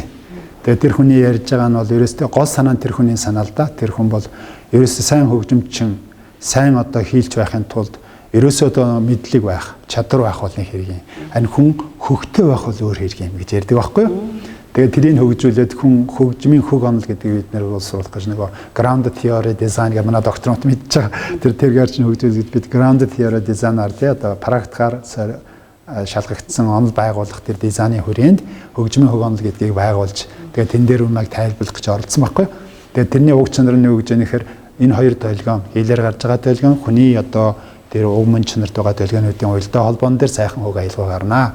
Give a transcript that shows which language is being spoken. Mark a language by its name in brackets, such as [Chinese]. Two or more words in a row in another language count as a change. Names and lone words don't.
[Mongolian] Тэгээд тэр хүний ярьж байгаа нь бол ерөөсөө гол санаа нь тэр хүний санаа л да. Тэр хүн бол ерөөсөө сайн хөгжимчин, сайн одоо хийлж байхын тулд ерөөсөө одоо мэдлэг байх, чадвар байх бол нэг хэрэг юм. Харин хүн хөгтөө байх бол өөр хэрэг юм гэж ярьдаг байхгүй юу? Тэгээд тэрийг хөгжүүлээд хүн хөгжмийн хөг онол гэдэг бид нэр бол сурах гэж нөгөө [English] ground theory design [Mongolian] гэх манай докторант мэдж байгаа. Тэр гарч хөгжүүлээд бид [English] ground theory design- [Mongolian] аар тий одоо практикаар шалгагдсан онол байгуулах тэр дизайны хүрээнд хөгжмийн хөг онол гэдгийг байгуулж тэгээд тэн дээр үнэийг тайлбарлах гэж оролцсон байхгүй. Тэгээд тэрний уг чанар нь юу гэж яаныхээр энэ хоёр долгион хэлээр гарч байгаа долгион хүний одоо тэр уг мөн чанарт байгаа долгионуудын уялдаа холбоон дээр сайхан хөг аялгаа гарнаа.